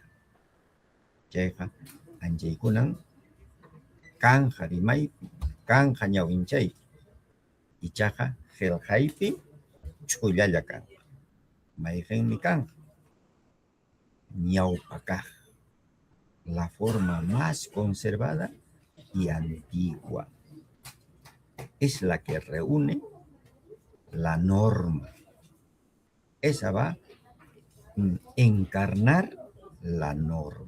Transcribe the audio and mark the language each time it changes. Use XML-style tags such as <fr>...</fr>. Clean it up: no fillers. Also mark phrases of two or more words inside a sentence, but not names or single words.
<qu>Chayqa anchaykunan kanja rimaypi, kanja ñawinchaypi. Ichaqa qillqaypi ch'ullalla kan. Mayqinmi kan. Ñawpa kaq.</qu> <es>La forma más conservada y antigua. Es la que reúne la norma. Esa va a encarnar la norma.</es>